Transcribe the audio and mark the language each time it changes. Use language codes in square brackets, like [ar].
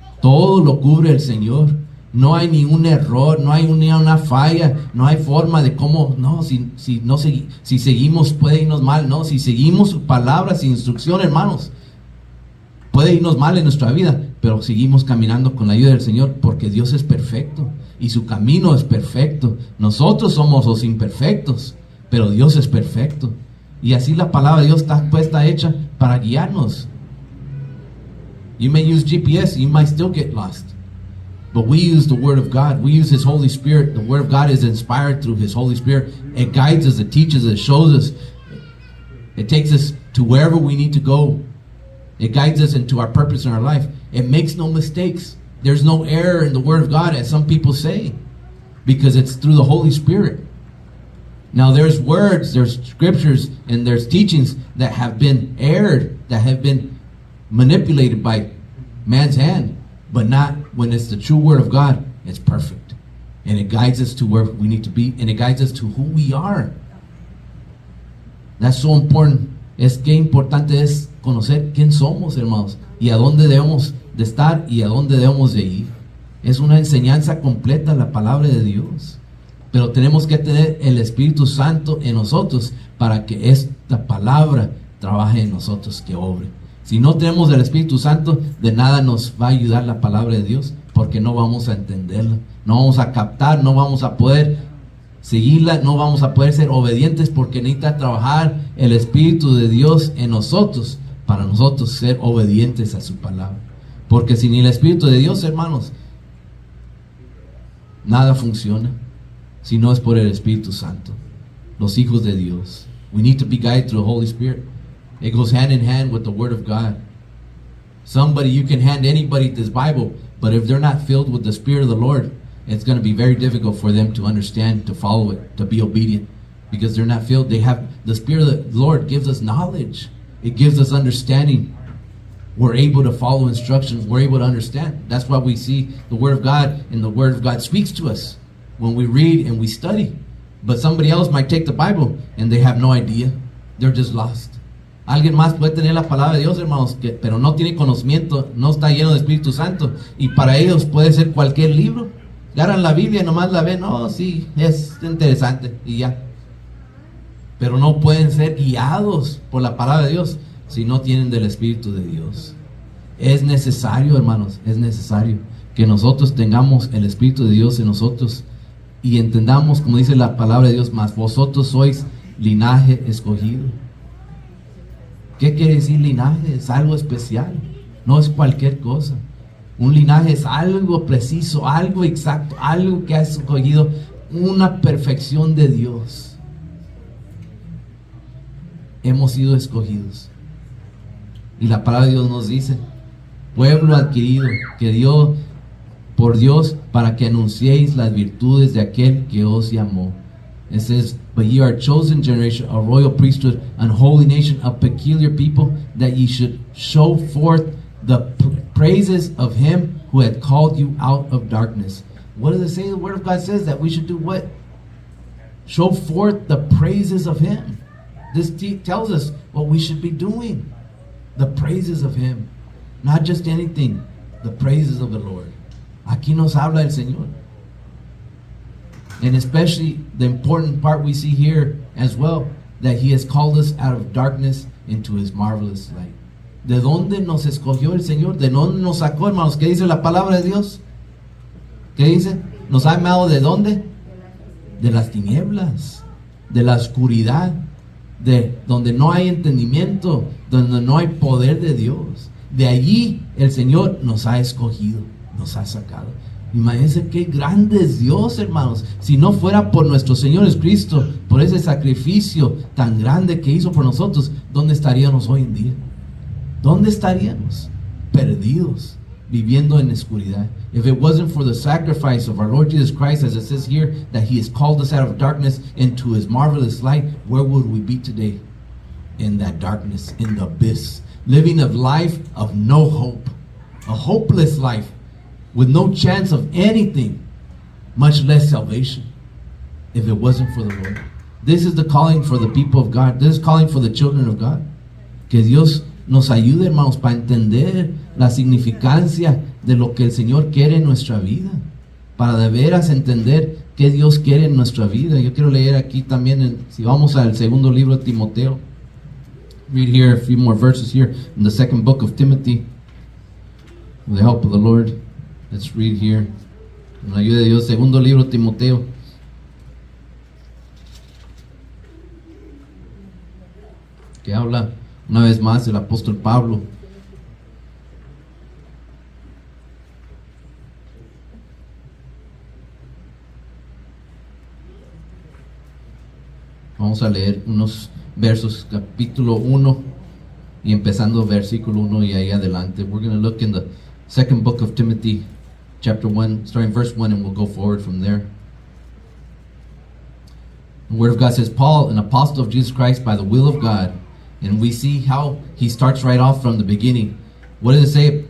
[es] Todo lo cubre el Señor. No hay ningún error, no hay ni una falla, no hay forma de cómo, no, si seguimos puede irnos mal, no, si seguimos su palabra, su instrucción, hermanos, puede irnos mal en nuestra vida, pero seguimos caminando con la ayuda del Señor, porque Dios es perfecto y su camino es perfecto. Nosotros somos los imperfectos, pero Dios es perfecto. Y así la palabra de Dios está puesta, hecha para guiarnos. [en] You may use GPS, you might still get lost. But we use the Word of God. We use His Holy Spirit. The Word of God is inspired through His Holy Spirit. It guides us, it teaches us, it shows us. It takes us to wherever we need to go. It guides us into our purpose in our life. It makes no mistakes. There's no error in the Word of God, as some people say, because it's through the Holy Spirit. Now there's words, there's scriptures, and there's teachings that have been erred, that have been manipulated by man's hand, but not when it's the true Word of God. It's perfect, and it guides us to where we need to be, and it guides us to who we are. That's so important. [es] Es que importante es conocer quién somos, hermanos, y a dónde debemos de estar y a dónde debemos de ir. Es una enseñanza completa la palabra de Dios, pero tenemos que tener el Espíritu Santo en nosotros para que esta palabra trabaje en nosotros, que obre. Si no tenemos el Espíritu Santo, de nada nos va a ayudar la palabra de Dios, porque no vamos a entenderla, no vamos a captar, no vamos a poder seguirla, no vamos a poder ser obedientes, porque necesita trabajar el Espíritu de Dios en nosotros para nosotros ser obedientes a su palabra. Porque sin el Espíritu de Dios, hermanos, nada funciona si no es por el Espíritu Santo. Los hijos de Dios, [en] we need to be guided through the Holy Spirit. It goes hand in hand with the Word of God. Somebody, you can hand anybody this Bible, but if they're not filled with the Spirit of the Lord, it's going to be very difficult for them to understand, to follow it, to be obedient, because they're not filled. They have the Spirit of the Lord gives us knowledge. It gives us understanding. We're able to follow instructions. We're able to understand. That's why we see the Word of God, and the Word of God speaks to us when we read and we study. But somebody else might take the Bible and they have no idea. They're just lost. [es] Alguien más puede tener la palabra de Dios, hermanos, pero no tiene conocimiento, no está lleno de Espíritu Santo, y para ellos puede ser cualquier libro. Agarran la Biblia y nomás la ven, oh sí, es interesante, y ya. Pero no pueden ser guiados por la palabra de Dios si no tienen del Espíritu de Dios. Es necesario, hermanos, es necesario que nosotros tengamos el Espíritu de Dios en nosotros y entendamos, como dice la palabra de Dios, más vosotros sois linaje escogido. ¿Qué quiere decir linaje? Es algo especial, no es cualquier cosa. Un linaje es algo preciso, algo exacto, algo que ha escogido, una perfección de Dios. Hemos sido escogidos. Y la palabra de Dios nos dice, pueblo adquirido, que dio por Dios para que anunciéis las virtudes de aquel que os llamó. [en] It says, but ye are a chosen generation, a royal priesthood, an holy nation, a peculiar people, that ye should show forth the praises of him who had called you out of darkness. What does it say? The Word of God says that we should do what? Show forth the praises of him. This tells us what we should be doing. The praises of him. Not just anything. The praises of the Lord. [es] Aquí nos habla el Señor. [en] And especially the important part we see here as well, that He has called us out of darkness into His marvelous light. [es] ¿De dónde nos escogió el Señor? ¿De dónde nos sacó, hermanos? ¿Qué dice la palabra de Dios? ¿Qué dice? ¿Nos ha llamado de dónde? De las tinieblas, de la oscuridad, de donde no hay entendimiento, donde no hay poder de Dios. De allí el Señor nos ha escogido, nos ha sacado. Imagínense qué grande es Dios, hermanos. Si no fuera por nuestro Señor Jesucristo, por ese sacrificio tan grande que hizo por nosotros, ¿dónde estaríamos hoy en día? ¿Dónde estaríamos? Perdidos, viviendo en oscuridad. [en] If it wasn't for the sacrifice of our Lord Jesus Christ, as it says here, that He has called us out of darkness into His marvelous light, where would we be today? In that darkness, in the abyss, living a life of no hope, a hopeless life, with no chance of anything, much less salvation, if it wasn't for the Lord. This is the calling for the people of God. This is calling for the children of God. [es] Que Dios nos ayude, hermanos, para entender la significancia de lo que el Señor quiere en nuestra vida, para de veras entender qué Dios quiere en nuestra vida. Yo quiero leer aquí también, si vamos al segundo libro de Timoteo, [en] read here a few more verses here in the second book of Timothy, with the help of the Lord. Let's read here, [es] con la ayuda de Dios, segundo libro de Timoteo. Que habla una vez más el apóstol Pablo. Vamos a leer unos versos, capítulo 1 y empezando versículo 1 y ahí adelante. [en] We're going to look in the second book of Timothy, chapter 1, starting verse 1, and we'll go forward from there. The Word of God says, Paul, an apostle of Jesus Christ by the will of God. And we see how he starts right off from the beginning. What does it say?